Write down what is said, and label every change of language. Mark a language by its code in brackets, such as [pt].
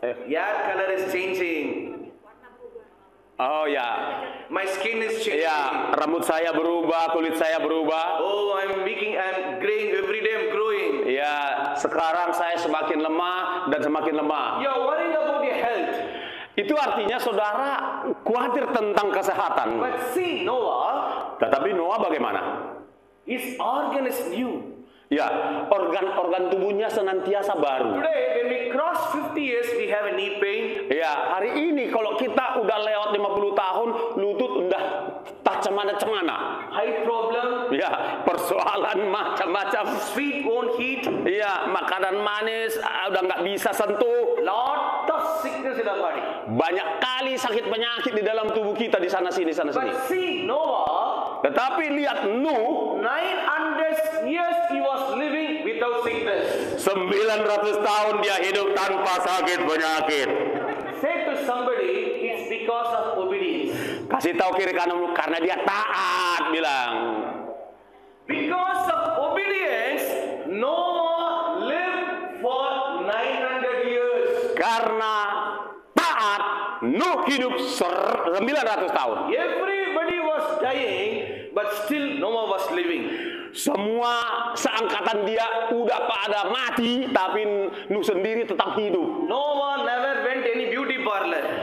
[en] Hair color is changing. [id] Oh ya, [en] My skin is changing. [id] ya, rambut saya berubah, kulit saya berubah. [en] Oh, I'm graying every day. I'm growing. [id] Ya, sekarang saya semakin lemah dan semakin lemah. [en] You're worrying about your health. [id] Itu artinya saudara khawatir tentang kesehatan. [en] But see, Noah, [id] Tetapi Noah bagaimana? [en] his organ is new. [id] Ya, organ-organ tubuhnya senantiasa baru. [en] Today, when we cross 50 years, we have a knee pain. [id] Ya, hari ini kalau kita udah lewat 50 tahun, lutut udah tak cemana-cemana. [en] Height problem. [id] Ya, persoalan macam-macam. [en] Sweet won't heat. [id] Iya, makanan manis udah nggak bisa sentuh. [en] Lot of sickness in our body. [id] Banyak kali sakit penyakit di dalam tubuh kita di sana sini, sana sini. [en] But see, Noah, [id] Tetapi lihat Nuh, [en] 900 years he was living without sickness. [id] 900 tahun dia hidup tanpa sakit penyakit. [en] Say to somebody, it's because of obedience. [id] Kasih tahu kiri kanan karena dia taat, bilang. [en] Because of obedience, Noah lived for 900 years. [id] Karena taat, Nuh hidup 900 tahun. [en] Everybody was dying, but still Noah was living. [id] Semua seangkatan dia udah pada mati, tapi Nuh sendiri tetap hidup. [en] Noah never went any beauty parlor.